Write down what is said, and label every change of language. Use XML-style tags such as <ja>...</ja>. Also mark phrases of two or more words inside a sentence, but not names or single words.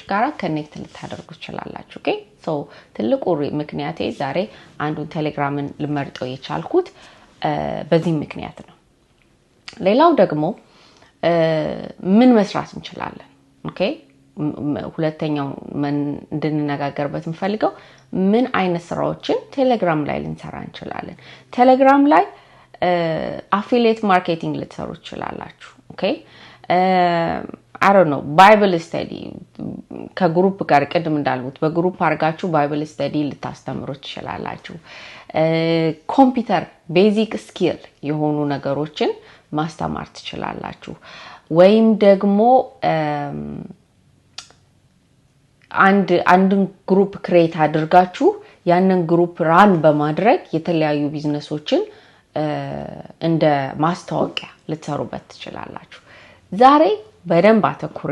<am>ጋራ ኮኔክት ልታደርጉ ይችላላችሁ</am> <en>okay so</en> <am>ትልቁ ምክንያቴ ዛሬ አንዱን ቴሌግራምን ልመርጠው የቻልኩት በዚህ ምክንያት ነው ሌላው ደግሞ ምን መስራት እንችላለን ኦኬ ሁለተኛው እንድንነጋገርበት እንፈልገው ምን አይነት ስራዎችን ቴሌግራም ላይ ልንሰራ እንችላለን ቴሌግራም ላይ</am> <en>affiliate marketing</en> <am>ልትሰሩ ይችላላችሁ ኦኬ</am> <en>I don't know bible study</en> <am>ከግሩፕ ጋር ቀድም እንዳልኩት በግሩፕ አርጋችሁ</am> <en>bible study</en> <am>ልታስተምሩ ትችላላችሁ</am> <en>computer basic skill</en> <am>የሆኑ ነገሮችን ማስተማር ትችላላችሁ ወይም ደግሞ አንድን ግሩፕ ክሬት አድርጋችሁ ያንን ግሩፕ ራን በማድረግ የተለያዩ ቢዝነሶችን እንደ ማስታወቂያ ልትሰሩበት ትችላላችሁ ዛሬ በደንብ አተኩሬ</am>